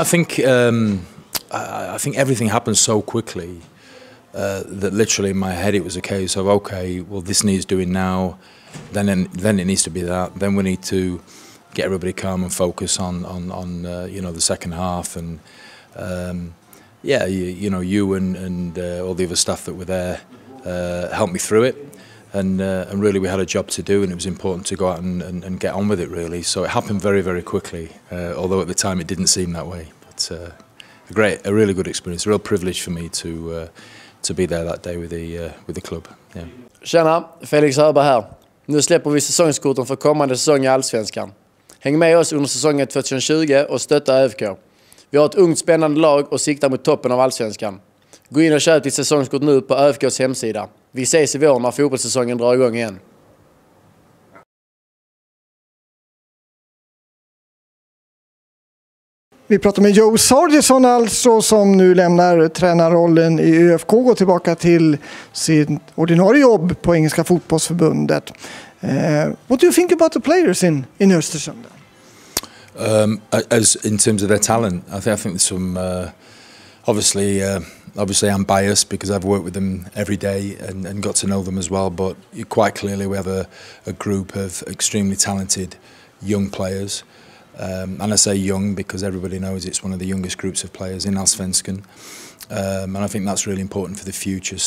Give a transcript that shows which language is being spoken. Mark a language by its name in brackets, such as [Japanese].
[English] I think everything happened so quickly that literally in my head it was a case of okay, well this needs doing now, then it needs to be that, then we need to get everybody calm and focus on you know, the second half, and yeah, you know, you and all the other staff that were there helped me through it, and really we had a job to do, and it was important to go out and get on with it really. So it happened very, very quickly, although at the time it didn't seem that way. But a really good experience, a real privilege for me to be there that day with the club. Yeah. [Swedish] Tjena, Felix Hörberg här. Nu släpper vi säsongskorten för kommande säsong i Allsvenskan. Häng med oss under säsongen 2020 och stötta ÖFK. Vi har ett ungt spännande lag och siktar mot toppen av Allsvenskan. Gå in och köp ditt säsongskort nu på ÖFKs hemsida. Vi ses i vår när fotbollssäsongen drar igång igen. Vi pratar med Joe Sargison alltså, som nu lämnar tränarrollen i ÖFK och går tillbaka till sin ordinarie jobb på Engelska fotbollsförbundet. [English] What do you think about the players in Östersund? As in terms of their talent, I think there's some obviously I'm biased because I've worked with them every day and got to know them as well, but quite clearly we have a group of extremely talented young players, and I say young because everybody knows it's one of the youngest groups of players in Allsvenskan, and I think that's really important for the future.